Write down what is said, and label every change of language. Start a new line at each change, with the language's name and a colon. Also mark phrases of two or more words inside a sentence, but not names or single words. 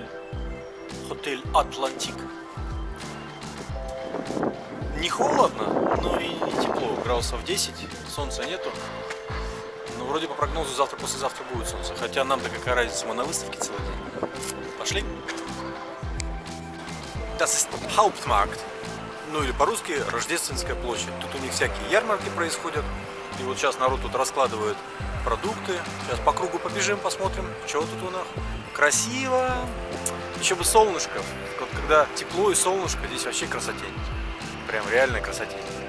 Russian: Отель Атлантик. Не холодно, но и не тепло. Градусов 10, солнца нету. Но вроде по прогнозу завтра-послезавтра будет солнце. Хотя нам-то какая разница, мы на выставке целый день. Пошли.
German: Das ist Hauptmarkt.
Russian: Ну или по-русски Рождественская площадь. Тут у них всякие ярмарки происходят. И вот сейчас народ тут раскладывает продукты. Сейчас по кругу побежим, посмотрим, что тут у нас. Красиво. Еще бы солнышко. Вот когда тепло и солнышко, здесь вообще красотень. Прям реальная красотень.